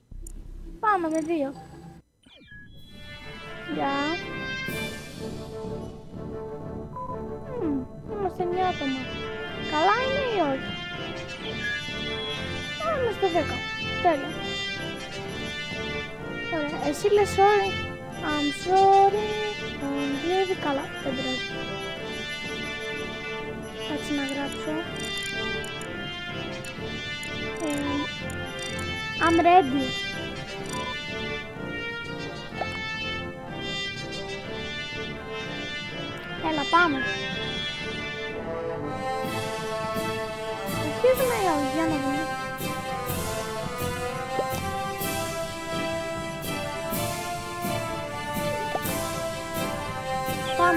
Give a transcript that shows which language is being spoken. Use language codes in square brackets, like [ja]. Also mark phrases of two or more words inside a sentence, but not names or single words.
[el] Πάμε με 2. Γεια. Είμαστε 9 άτομα. Καλά είναι ή όχι? Είμαστε 10. Τέλεια. Ωραία. Εσύ λες sorry. [en] I'm sorry. [el] Βλέπει καλά. Δεν πρέπει. Κάτσε να γράψω. [en] I'm ready. [el] Έλα, πάμε. Αρχίζουμε ή όχι, για να δούμε. Πάμε.